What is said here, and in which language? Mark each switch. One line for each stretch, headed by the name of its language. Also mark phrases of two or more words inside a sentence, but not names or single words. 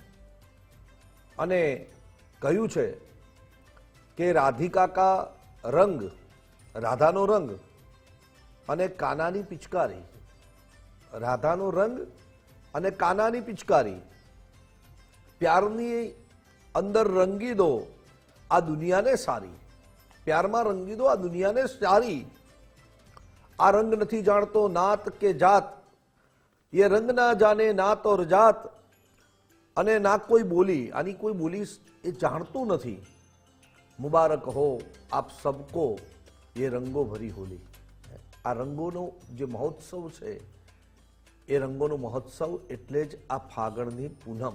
Gujarati: અને કહ્યું છે કે
Hindi: राधिका का रंग,
Gujarati: રાધાનો રંગ અને કાનાની પિચકારી, રાધાનો રંગ અને કાનાની પિચકારી, પ્યારની અંદર રંગી દો આ દુનિયાને સારી, પ્યારમાં રંગી દો આ દુનિયાને સારી। આ રંગ નથી જાણતો નાત કે જાત,
Hindi: ये रंग ना जाने नात और जात,
Gujarati: અને ના કોઈ બોલી, આની કોઈ બોલી એ જાણતું નથી।
Hindi: मुबारक हो आप सबको ये रंगो भरी होली।
Gujarati: આ રંગોનો જે મહોત્સવ છે એ રંગોનો મહોત્સવ એટલે જ આ ફાગણની પૂનમ।